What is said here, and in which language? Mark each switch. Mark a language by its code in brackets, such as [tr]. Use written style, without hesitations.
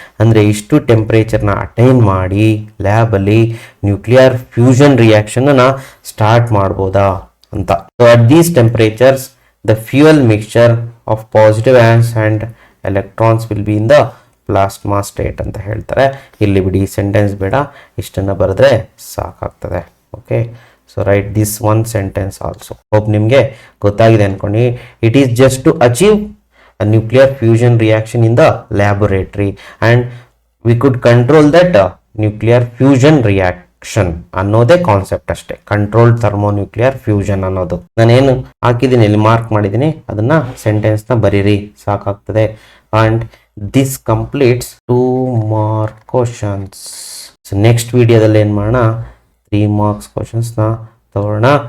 [kn] ಅಂದ್ರೆ ಇಷ್ಟು ಟೆಂಪರೇಚರ್ ನ ಅಟೈನ್ ಮಾಡಿ ಲ್ಯಾಬ್ ಅಲ್ಲಿ ನ್ಯೂಕ್ಲಿಯರ್ ಫ್ಯೂಷನ್ ರಿಯಾಕ್ಷನ್ ಅನ್ನ ಸ್ಟಾರ್ಟ್ ಮಾಡಬಹುದಾ ಅಂತ. [en] so at these temperatures the fuel mixture of positive ions and electrons will be in the plasma state [kn] ಅಂತ ಹೇಳ್ತಾರೆ. ಇಲ್ಲಿ ಬಿಡಿ, ಸೆಂಟೆನ್ಸ್ ಬೇಡ, ಇಷ್ಟನ್ನ ಬರೆದ್ರೆ ಸಾಕಾಗ್ತದೆ. [en] Okay, so write this one sentence also. Hope [kn] ನಿಮ್ಗೆ ಗೊತ್ತಾಗಿದೆ ಅನ್ಕೊಂಡು. [en] it is just to achieve a nuclear fusion reaction in the laboratory and we could control that nuclear fusion reaction [kn] ಅನ್ನೋದೇ ಕಾನ್ಸೆಪ್ಟ್ ಅಷ್ಟೇ. ಕಂಟ್ರೋಲ್ಡ್ ಥರ್ಮೋನ್ಯೂಕ್ಲಿಯರ್ ಫ್ಯೂಷನ್ ಅನ್ನೋದು ನಾನೇನು ಹಾಕಿದ್ದೀನಿ, ಇಲ್ಲಿ mark ಮಾಡಿದ್ದೀನಿ, ಅದನ್ನ ಸೆಂಟೆನ್ಸ್ ನ ಬರೀರಿ, ಸಾಕಾಗ್ತದೆ. [en] And this completes 2 mark questions. [kn] So next ವಿಡಿಯೋದಲ್ಲಿ ಏನ್ ಮಾಡೋಣ, 3 ಮಾರ್ಕ್ಸ್ ಕ್ವಶನ್ಸ್ ನ ತಗೊಳ್ಳೋಣ.